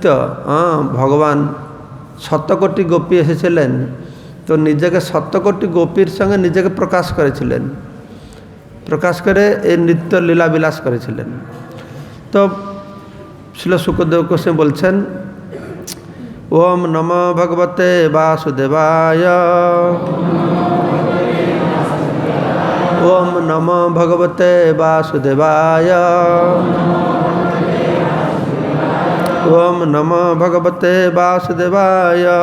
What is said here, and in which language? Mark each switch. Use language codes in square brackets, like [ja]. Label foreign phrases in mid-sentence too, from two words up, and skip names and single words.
[bn] ভগবান শতকোটি গোপী এসেছিলেন, তো নিজেকে শতকোটি গোপীর সঙ্গে নিজেকে প্রকাশ করেছিলেন, প্রকাশ করে এই নৃত্য লীলা বিলাস করেছিলেন। তো শ্রীল শুকদেব গোস্বামী বলছেন, [sa] ওম নমো ভগবতে বাসুদেবায়, ओम नमो भगवते वासुदेवाय। ओम नमो भगवते वासुदेवाय।